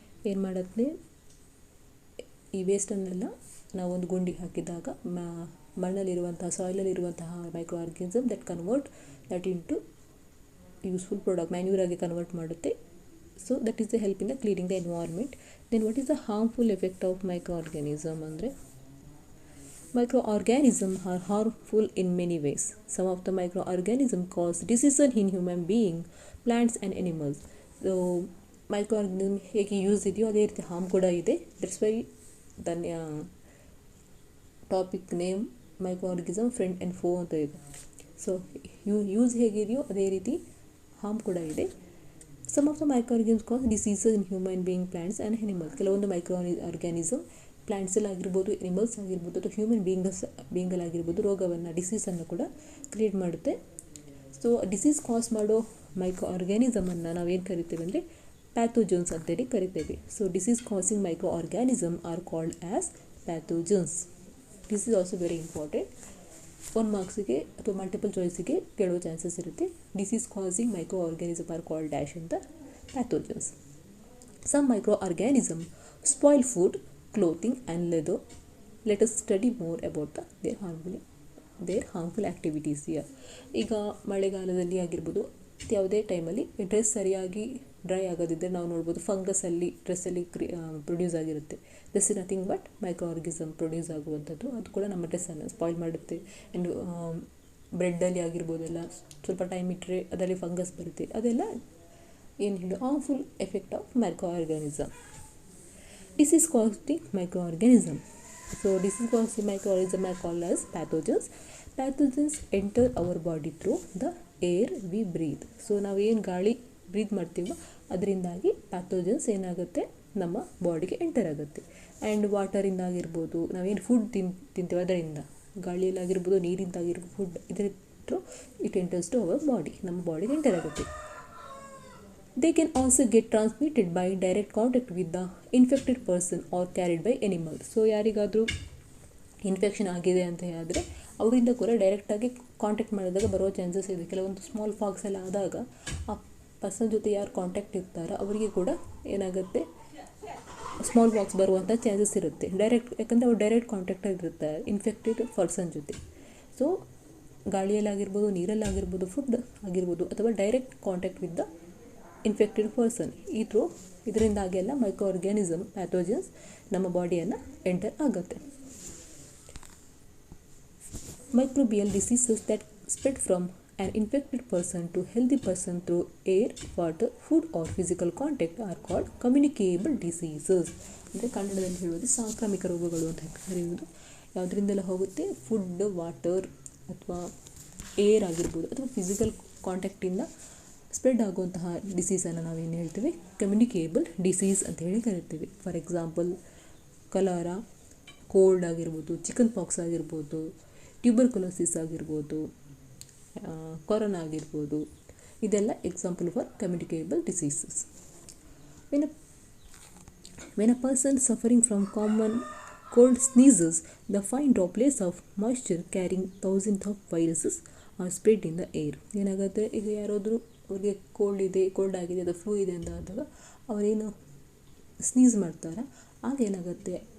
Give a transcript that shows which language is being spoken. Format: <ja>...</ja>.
<kn>ಏನು ಮಾಡುತ್ತೆ, ಈ ವೇಸ್ಟನ್ನೆಲ್ಲ ನಾವೊಂದು ಗುಂಡಿಗೆ ಹಾಕಿದಾಗ ಮಣ್ಣಲ್ಲಿರುವಂತಹ ಸಾಯಿಲಲ್ಲಿರುವಂತಹ micro organism that into useful product manure ಆಗಿ ಕನ್ವರ್ಟ್ ಮಾಡುತ್ತೆ.</kn> <en>So that is the help in the cleaning the environment. Then what is the harmful effect of microorganism</en> <kn>ಅಂದರೆ,</kn> <en>microorganisms are harmful in many ways. Some of the microorganisms cause diseases in human beings, plants and animals.</en> <kn>So microorganism ಹೇಗೆ use ಇದೆಯೋ ಅದೇ ರೀತಿ harm ಕೂಡ ಇದೆ.</kn> <en>that's why the topic name microorganism friend and foe</en> <kn>ಅಂತ ಇದೆ. So use ಹೇಗಿದೆಯೋ ಅದೇ ರೀತಿ ಹಾರ್ಮ್ ಕೂಡ ಇದೆ.</kn> <en>Some of the microorganisms cause diseases in human beings, plants and animals.</en> <kn>ಕೆಲವೊಂದು ಮೈಕ್ರೋಆರ್ಗ್ಯಾನಿಸಮ್ ಪ್ಲ್ಯಾಂಟ್ಸಲ್ಲಿ ಆಗಿರ್ಬೋದು, ಎನಿಮಲ್ಸ್ ಆಗಿರ್ಬೋದು, ಅಥವಾ ಹ್ಯೂಮನ್ ಬೀಯಿಂಗಲ್ಲಾಗಿರ್ಬೋದು ರೋಗವನ್ನು ಡಿಸೀಸನ್ನು ಕೂಡ ಕ್ರಿಯೇಟ್ ಮಾಡುತ್ತೆ. ಸೊ ಡಿಸೀಸ್ ಕಾಸ್ ಮಾಡೋ ಮೈಕ್ರೋ ಆರ್ಗ್ಯಾನಿಸಮನ್ನು ನಾವೇನು ಕರಿತೇವೆ ಅಂದರೆ ಪ್ಯಾಥೋಜನ್ಸ್ ಅಂತೇಳಿ ಕರಿತೇವೆ.</kn> <en>So disease causing microorganism are called as pathogens. This is also very important.</en> <kn>1 ಮಾರ್ಕ್ಸಿಗೆ ಅಥವಾ ಮಲ್ಟಿಪಲ್ ಚಾಯ್ಸಿಗೆ ಕೇಳೋ ಚಾನ್ಸಸ್ ಇರುತ್ತೆ.</kn> <en>Disease causing microorganism are called dash ಅಂತ pathogens. Some microorganism spoil food, clothing and leather. Let us study more about their harmful activities here.</en> <kn>ಈಗ ಮಳೆಗಾಲದಲ್ಲಿ ಆಗಿರ್ಬೋದು, ಯಾವುದೇ ಟೈಮಲ್ಲಿ dress ಸರಿಯಾಗಿ ಡ್ರೈ ಆಗೋದಿದ್ದರೆ ನಾವು ನೋಡ್ಬೋದು ಫಂಗಸಲ್ಲಿ ಡ್ರೆಸ್ಸಲ್ಲಿ ಪ್ರೊಡ್ಯೂಸ್ ಆಗಿರುತ್ತೆ.</kn> <en>this is nothing but</en> <kn>micro organism produce ಆಗುವಂಥದ್ದು. ಅದು ಕೂಡ ನಮ್ಮ ಡ್ರೆಸ್ಸನ್ನು ಸ್ಪಾಯ್ಲ್ ಮಾಡುತ್ತೆ. ಆ್ಯಂಡ್ ಬ್ರೆಡ್ಡಲ್ಲಿ ಆಗಿರ್ಬೋದೆಲ್ಲ ಸ್ವಲ್ಪ ಟೈಮ್ ಇಟ್ಟರೆ ಅದರಲ್ಲಿ ಫಂಗಸ್ ಬರುತ್ತೆ. ಅದೆಲ್ಲ ಏನು ಹೇಳೋ harmful effect of micro organism.</kn> <en>Disease causing microorganism. So disease causing microorganism are called as pathogens. Pathogens enter our body through the air we breathe.</en> <kn>So ನಾವೇನು ಗಾಳಿ ಬ್ರೀತ್ ಮಾಡ್ತೀವೋ ಅದರಿಂದಾಗಿ ಪ್ಯಾಥೋಜನ್ಸ್ ಏನಾಗುತ್ತೆ, ನಮ್ಮ ಬಾಡಿಗೆ ಎಂಟರ್ ಆಗುತ್ತೆ. ಆ್ಯಂಡ್ ವಾಟರಿಂದ ಆಗಿರ್ಬೋದು, ನಾವೇನು ಫುಡ್ ತಿಂತೀವೋ ಅದರಿಂದ, ಗಾಳಿಯಲ್ಲಾಗಿರ್ಬೋದು, ನೀರಿಂದಾಗಿರ್ಬೋದು, ಫುಡ್ ಇದರ through</kn> <en>it enters to our body,</en> <kn>ನಮ್ಮ ಬಾಡಿಗೆ ಎಂಟರ್ ಆಗುತ್ತೆ.</kn> <en>They can also get transmitted by direct contact with the infected person or carried by animals.</en> <kn>So ಯಾರಿಗಾದರೂ ಇನ್ಫೆಕ್ಷನ್ ಆಗಿದೆ ಅಂತ ಹೇಳಿದ್ರೆ ಅವರಿಂದ ಕೂಡ ಡೈರೆಕ್ಟಾಗಿ ಕಾಂಟ್ಯಾಕ್ಟ್ ಮಾಡಿದಾಗ ಬರೋ ಚಾನ್ಸಸ್ ಇದೆ. ಕೆಲವೊಂದು ಸ್ಮಾಲ್ ಪಾಕ್ಸ್ ಎಲ್ಲ ಆದಾಗ ಆ ಪರ್ಸನ್ ಜೊತೆ ಯಾರು ಕಾಂಟ್ಯಾಕ್ಟ್ ಇರ್ತಾರೋ ಅವರಿಗೆ ಕೂಡ ಏನಾಗುತ್ತೆ, ಸ್ಮಾಲ್ ಪಾಕ್ಸ್ ಬರುವಂಥ ಚಾನ್ಸಸ್ ಇರುತ್ತೆ. ಯಾಕಂದರೆ ಅವ್ರು ಡೈರೆಕ್ಟ್ ಕಾಂಟ್ಯಾಕ್ಟಲ್ಲಿ ಇರ್ತಾರೆ ಇನ್ಫೆಕ್ಟೆಡ್ ಪರ್ಸನ್ ಜೊತೆ. ಸೊ ಗಾಳಿಯಲ್ಲಾಗಿರ್ಬೋದು, ನೀರಲ್ಲಾಗಿರ್ಬೋದು, ಫುಡ್ ಆಗಿರ್ಬೋದು, ಅಥವಾ</kn> <en>direct contact with the infected person,</en> <kn>ಈ ಥ್ರೂ ಇದರಿಂದಾಗಿ ಎಲ್ಲ ಮೈಕ್ರೋ ಆರ್ಗ್ಯಾನಿಸಮ್ ಪ್ಯಾಥೋಜನ್ಸ್ ನಮ್ಮ ಬಾಡಿಯನ್ನು ಎಂಟರ್ ಆಗುತ್ತೆ.</kn> <en>Microbial diseases that spread from an infected person to healthy person through air, water, food or physical contact are called communicable diseases.</en> <kn>ಅಂದರೆ ಕನ್ನಡದಲ್ಲಿ ಹೇಳುವುದು ಸಾಂಕ್ರಾಮಿಕ ರೋಗಗಳು ಅಂತ ಕರೆಯುವುದು. ಯಾವುದರಿಂದೆಲ್ಲ ಹೋಗುತ್ತೆ? ಫುಡ್, ವಾಟರ್ ಅಥವಾ ಏರ್ ಆಗಿರ್ಬೋದು ಅಥವಾ ಫಿಸಿಕಲ್ ಕಾಂಟ್ಯಾಕ್ಟಿಂದ ಸ್ಪ್ರೆಡ್ ಆಗುವಂತಹ ಡಿಸೀಸನ್ನು ನಾವೇನು ಹೇಳ್ತೀವಿ? ಕಮ್ಯುನಿಕೇಬಲ್ ಡಿಸೀಸ್ ಅಂತ ಹೇಳಿ ಕರಿತೀವಿ. ಫಾರ್ ಎಕ್ಸಾಂಪಲ್ ಕಲಾರಾ, ಕೋಲ್ಡ್ ಆಗಿರ್ಬೋದು, ಚಿಕನ್ ಪಾಕ್ಸ್ ಆಗಿರ್ಬೋದು, ಟ್ಯೂಬರ್ಕುಲೋಸಿಸ್ ಆಗಿರ್ಬೋದು, ಕೊರೋನಾ ಆಗಿರ್ಬೋದು. ಇದೆಲ್ಲ</kn> <en>Example for communicable diseases. When a person suffering from common cold sneezes, the fine droplets of moisture carrying thousands of viruses are spread in the air.</en> <kn>ಏನಾಗುತ್ತೆ? ಈಗ ಯಾರಾದರೂ ಅವ್ರಿಗೆ cold ಆಗಿದೆ ಅಥವಾ ಫ್ಲೂ ಇದೆ ಅಂತ ಆದಾಗ ಅವರೇನು ಸ್ನೀಸ್ ಮಾಡ್ತಾರೆ, ಆಗ ಏನಾಗುತ್ತೆ?</kn>